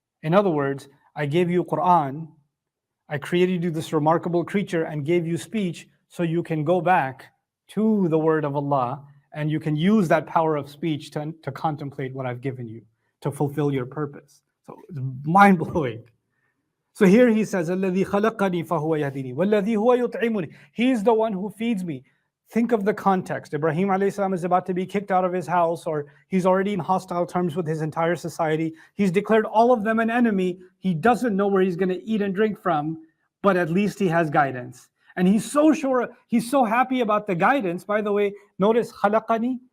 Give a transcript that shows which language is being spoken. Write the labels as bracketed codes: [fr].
[en] In other words, I gave you Quran. I created you this remarkable creature and gave you speech so you can go back to the word of Allah and you can use that power of speech to contemplate what I've given you, to fulfill your purpose. So it's mind-blowing. So here He says, [ar] الَّذِي خَلَقَنِي فَهُوَ يَهْدِينِي وَالَّذِي هُوَ يُطْعِمُنِي. [en] He's the one who feeds me. Think of the context. Ibrahim alayhi salam is about to be kicked out of his house, or he's already in hostile terms with his entire society. He's declared all of them an enemy. He doesn't know where he's going to eat and drink from, but at least he has guidance. And he's so sure, he's so happy about the guidance. By the way, notice khalaqani.